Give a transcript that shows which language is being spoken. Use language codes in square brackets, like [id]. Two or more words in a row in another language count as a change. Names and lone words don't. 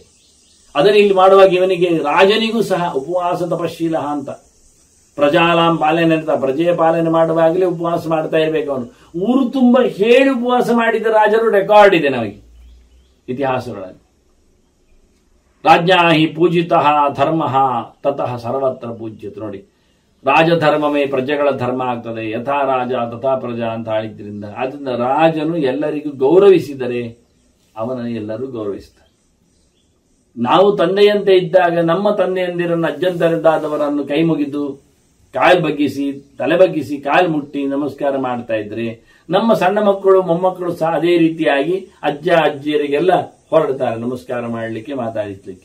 [kn] ಅದನ್ನು ಇಲ್ಲಿ ಮಾಡುವಾಗ ಇವನಿಗೆ ರಾಜನಿಗೂ ಸಹ ಉಪವಾಸ ತಪಶೀಲ ಅಂತ. ಪ್ರಜಾಲಾಂ ಪಾಲನೆ ಅಂತ, ಪ್ರಜೆಯ ಪಾಲನೆ ಮಾಡುವಾಗಲೇ ಉಪವಾಸ ಮಾಡ್ತಾ ಇರಬೇಕು ಅವನು. ಊರು ತುಂಬ ಹೇಳಿ ಉಪವಾಸ ಮಾಡಿದ ರಾಜರು ರೆಕಾರ್ಡ್ ಇದೆ ನಮಗೆ ಇತಿಹಾಸಗಳಲ್ಲಿ. [sa] ರಾಜ್ಞಾ ಹಿ ಪೂಜಿತಃ ಧರ್ಮ ತತಃ ಸರ್ವತ್ರ ಪೂಜ್ಯತೆ. [kn] ನೋಡಿ, ರಾಜಧರ್ಮವೇ ಪ್ರಜೆಗಳ ಧರ್ಮ ಆಗ್ತದೆ. [sa] ಯಥಾ ರಾಜ ತಥಾ ಪ್ರಜಾ [kn] ಅಂತ ಹೇಳಿದ್ರಿಂದ, ಆದ್ದರಿಂದ ರಾಜನು ಎಲ್ಲರಿಗೂ ಗೌರವಿಸಿದರೆ ಅವನನ್ನು ಎಲ್ಲರೂ ಗೌರವಿಸ್ತಾರೆ. ನಾವು ತಂದೆಯಂತೆ ಇದ್ದಾಗ ನಮ್ಮ ತಂದೆಯಂದಿರನ್ನು, ಅಜ್ಜಂತರದ್ದಾದವರನ್ನು ಕೈ ಮುಗಿದು ಕಾಲು ಬಗ್ಗಿಸಿ, ತಲೆ ಬಗ್ಗಿಸಿ, ಕಾಲು ಮುಟ್ಟಿ ನಮಸ್ಕಾರ ಮಾಡ್ತಾ ಇದ್ರೆ, ನಮ್ಮ ಸಣ್ಣ ಮಕ್ಕಳು ಮೊಮ್ಮಕ್ಕಳು ಸಹ ಅದೇ ರೀತಿಯಾಗಿ ಅಜ್ಜ ಅಜ್ಜಿಯರಿಗೆಲ್ಲ ಹೊರಡ್ತಾರೆ ನಮಸ್ಕಾರ ಮಾಡಲಿಕ್ಕೆ, ಮಾತಾಡಿಸ್ಲಿಕ್ಕೆ.